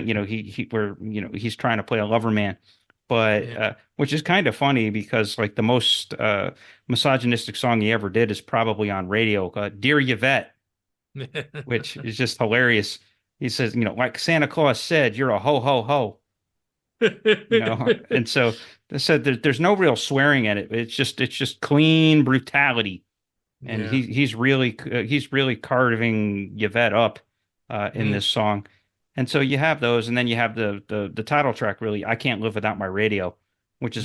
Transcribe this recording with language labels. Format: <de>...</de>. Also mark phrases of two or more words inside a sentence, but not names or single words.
<en>think where he's trying to play a lover man. But Yeah. which is kind of funny because like the most misogynistic song he ever did is probably on Radio, "Dear Yvette," which is just hilarious. He says, like Santa Claus said, "You're a ho ho ho," and so they said there's no real swearing in it. It's just clean brutality, and Yeah. he's really carving Yvette up in Mm. this song. And so you have those, and then you have the title track, really, "I Can't Live Without My Radio," which is</en>